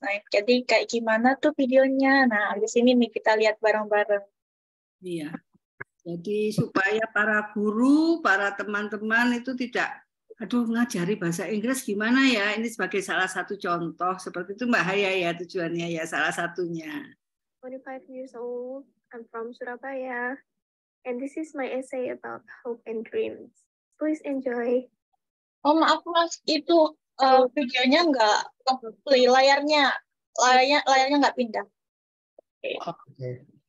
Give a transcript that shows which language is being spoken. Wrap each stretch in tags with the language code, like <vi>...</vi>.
<id>Nah, jadi kayak gimana tuh videonya? Nah, di sini nih kita lihat bareng-bareng. Iya. Jadi supaya para guru, para teman-teman itu tidak ngajari bahasa Inggris gimana ya? Ini sebagai salah satu contoh seperti itu Mbak Haya ya, tujuannya ya salah satunya.</id> <en>25 years old. I'm from Surabaya. And this is my essay about hope and dreams. Please enjoy.</en> <id>Oh maaf Mas, itu videonya nggak play, layarnya nggak pindah. Oke.</id> <en>Okay.</en>